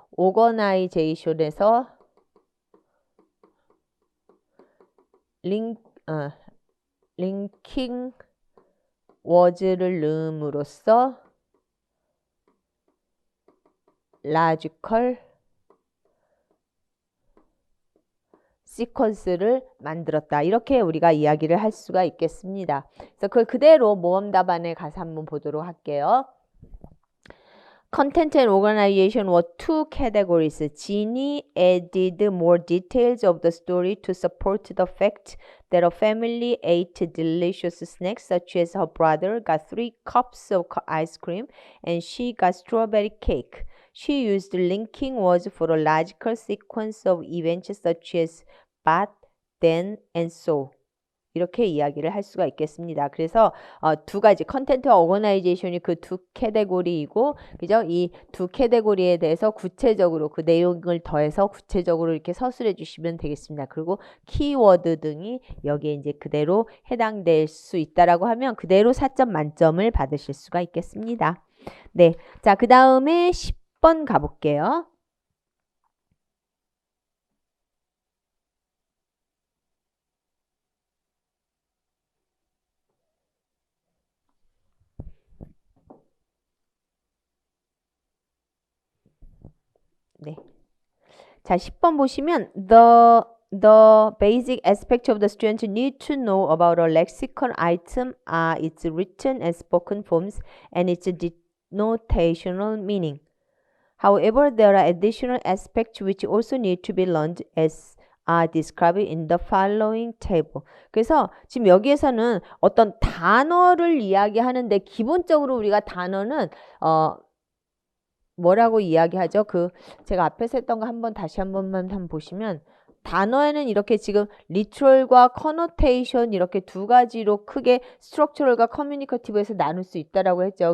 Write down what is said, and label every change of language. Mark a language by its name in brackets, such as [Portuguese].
[Korean] organization에서 linking words를 넣음으로써 logical 시퀀스를 만들었다. 이렇게 우리가 이야기를 할 수가 있겠습니다. 그래서 그걸 그대로 모험 답안에 가서 한번 보도록 할게요. [English] Content and organization were two categories. Jeannie added more details of the story to support the fact that a family ate delicious snacks such as her brother got 3 cups of ice cream and she got strawberry cake. She used linking words for a logical sequence of events such as but, then, and so. [Korean] 이렇게 이야기를 할 수가 있겠습니다. 그래서 두 가지 컨텐츠와 오거나이제이션이 그 두 캐테고리이고, 그죠? 이 두 캐테고리에 대해서 구체적으로 그 내용을 더해서 구체적으로 이렇게 서술해 주시면 되겠습니다. 그리고 키워드 등이 여기에 이제 그대로 해당될 수 있다라고 하면 그대로 4점 만점을 받으실 수가 있겠습니다. 네, 자, 그 다음에 10번 가볼게요. 네. 자, 10번 보시면 [English] the basic aspect of the student need to know about a lexicon item are its written and spoken forms and its denotational meaning. However, there are additional aspects which also need to be learned as are described in the following table. [Korean] 그래서 지금 여기에서는 어떤 단어를 이야기하는데 기본적으로 우리가 단어는 뭐라고 이야기하죠? 제가 앞에서 했던 거 한번 다시 한 번만 한번 보시면 단어에는 이렇게 지금 리트럴과 커노테이션 이렇게 두 가지로 크게 스트럭처럴과 커뮤니커티브에서 나눌 수 있다라고 했죠.